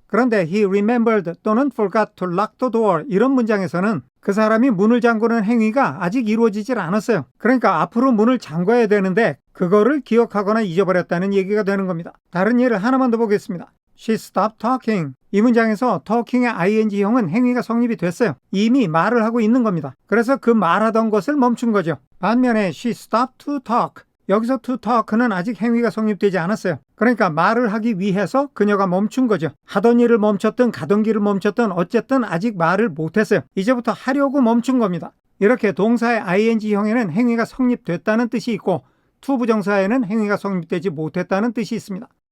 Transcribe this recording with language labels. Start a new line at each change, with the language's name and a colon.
Korean: 그런데
English: he remembered
Korean: 또는
English: forgot to lock the door
Korean: 이런 문장에서는 그 사람이 문을 잠그는 행위가 아직 이루어지질 않았어요. 그러니까 앞으로 문을 잠궈야 되는데 그거를 기억하거나 잊어버렸다는 얘기가 되는 겁니다. 다른 예를 하나만 더 보겠습니다.
English: She stopped talking.
Korean: 이 문장에서 talking의 ing형은 행위가 성립이 됐어요. 이미 말을 하고 있는 겁니다. 그래서 그 말하던 것을 멈춘 거죠. 반면에
English: she stopped to talk.
Korean: 여기서 to talk는 아직 행위가 성립되지 않았어요. 그러니까 말을 하기 위해서 그녀가 멈춘 거죠. 하던 일을 멈췄든 가던 길을 멈췄든 어쨌든 아직 말을 못했어요. 이제부터 하려고 멈춘 겁니다. 이렇게 동사의 ing형에는 행위가 성립됐다는 뜻이 있고 to 부정사에는 행위가 성립되지 못했다는 뜻이 있습니다.